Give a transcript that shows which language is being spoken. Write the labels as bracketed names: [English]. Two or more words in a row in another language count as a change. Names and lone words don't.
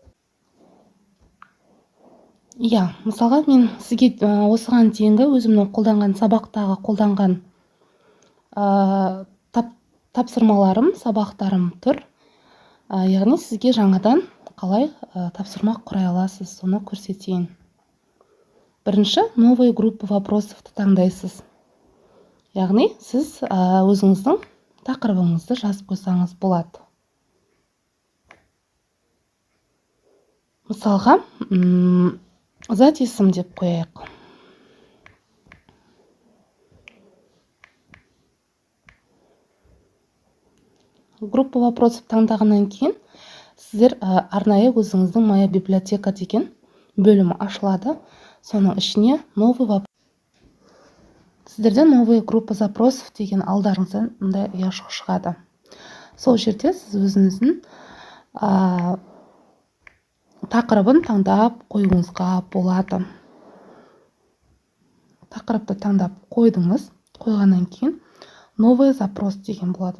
[Kazakh] Мысалға мен сізге осыған дейінгі өзімнің қолданған сабақтағы қолданған тапсырмаларым, сабақтарым тұр. Яғни сізге жаңадан қалай тапсырма құрай аласыз, соны көрсетейін. Бірінші, [Russian] новые группы вопросовты [Kazakh] таңдайсыз. Яғни сіз өзіңіздің тақырыбыңызды жазып қойсаңыз болады. Мысалға, зат есім деп қояйық. [Russian] Группа вопросов [Kazakh] таңдағаннан кейін сіздер арнайы өзіңіздің [Russian] моя библиотека [Kazakh] деген бөлімі ашылады. Соның ішіне [Russian] новый вопрос. [Kazakh] Сіздерде [Russian] новые группа запросов [Kazakh] деген алдарыңыздан мындай ұяшық шығады. Сол жерде сіз өзіңіздің тақырыбын таңдап қоюыңызға болады. Тақырыпты таңдап қойдыңыз. Қойғаннан кейін [Russian] новый запрос [Kazakh] деген болады.